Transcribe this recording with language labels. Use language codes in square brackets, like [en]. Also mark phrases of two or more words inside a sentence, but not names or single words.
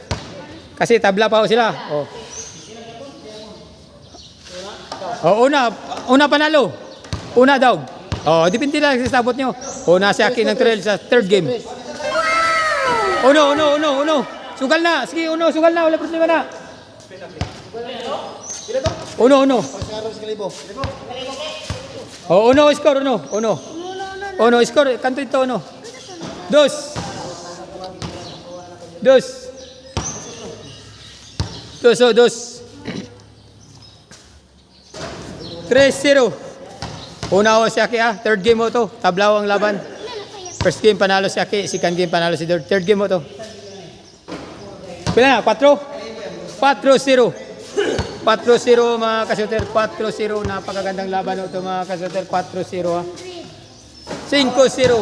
[tl] Kasi tabla pa ho sila. Oh. Oh, una panalo. Una daw. Oh, depende lang sa sabot nyo. Una si Aki ng Turel sa [en] third game. [tl] Uno. Sugal na. Sige, sugal na. Wala problema na. Uno. Oh, uno, score, uno. Uno, score. Kanto ito, uno. Dos. Dos. Dos, oh, dos. 3-0. Una o si Aki ah. [en] Third game [tl] mo to. Tablaw ang laban. [en] First game [tl] panalo si Aki. [en] Second game [tl] panalo si Dord. [en] Third game [tl] mo to. Pila na? 4? 4-0. 4-0 mga kasuter. 4-0. Napakagandang laban ito mga kasuter. 4-0 ha. 5-0.